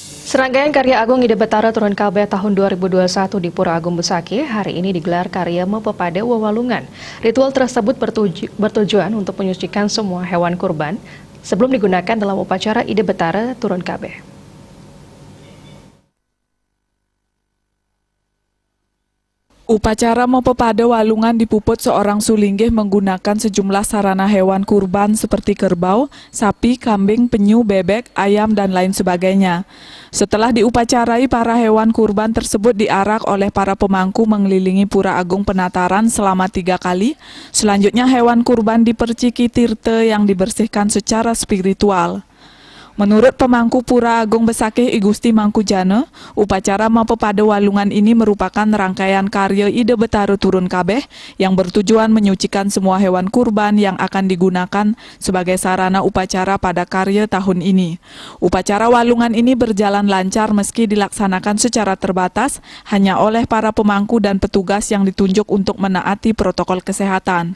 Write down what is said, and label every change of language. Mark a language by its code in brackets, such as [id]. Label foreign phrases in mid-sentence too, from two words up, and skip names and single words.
[id] Serangkaian karya Agung Ide Betara Turun Kabeh tahun 2021 di Pura Agung Besaki hari ini digelar karya Mempepade Wewalungan. Ritual tersebut bertujuan untuk menyucikan semua hewan kurban sebelum digunakan dalam upacara Ide Betara Turun Kabeh. Upacara Mempepade Walungan dipuput seorang sulinggih menggunakan sejumlah sarana hewan kurban seperti kerbau, sapi, kambing, penyu, bebek, ayam, dan lain sebagainya. Setelah diupacarai, para hewan kurban tersebut diarak oleh para pemangku mengelilingi Pura Agung Penataran selama 3 kali. Selanjutnya hewan kurban diperciki tirte yang dibersihkan secara spiritual. Menurut pemangku Pura Agung Besaki I Gusti Mangkujana, upacara Mempepade Walungan ini merupakan rangkaian karya Ide Betara Turun Kabeh yang bertujuan menyucikan semua hewan kurban yang akan digunakan sebagai sarana upacara pada karya tahun ini. Upacara Walungan ini berjalan lancar meski dilaksanakan secara terbatas hanya oleh para pemangku dan petugas yang ditunjuk untuk menaati protokol kesehatan.